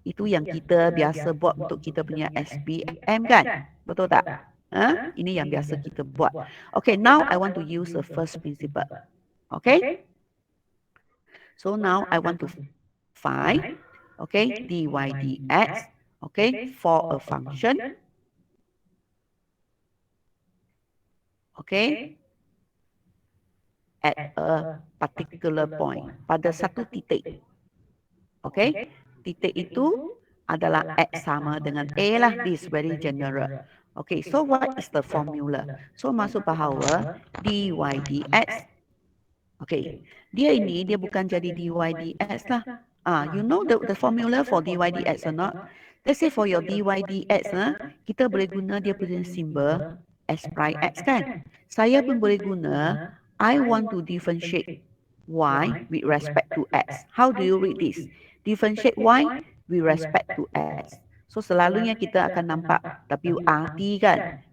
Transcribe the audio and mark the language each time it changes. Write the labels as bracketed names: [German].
[Malay] Itu yang kita biasa buat untuk kita punya SPM kan? Betul tak? Ini yang biasa kita buat. [English] Okay, now I want to use the first principle. Okay? So now I want to find, okay, dy dx, okay, for a function, okay, at a particular point, [Malay] pada satu titik. Okay, titik itu adalah x sama dengan a lah, [English] this very general. Okay, so what is the formula? So [Malay] masuk bahawa [English] dy dx, okay, [Malay] dia bukan jadi dy dx lah. [English] You know the formula for dy dx or not? Let's say for your dy dx, [Malay] kita boleh guna dia punya simbol s prime x kan? Saya pun boleh guna, [English] I want to differentiate y with respect to x. How do you read this? Differentiate y with respect to x. [Malay] So selalunya kita akan nampak WRT kan?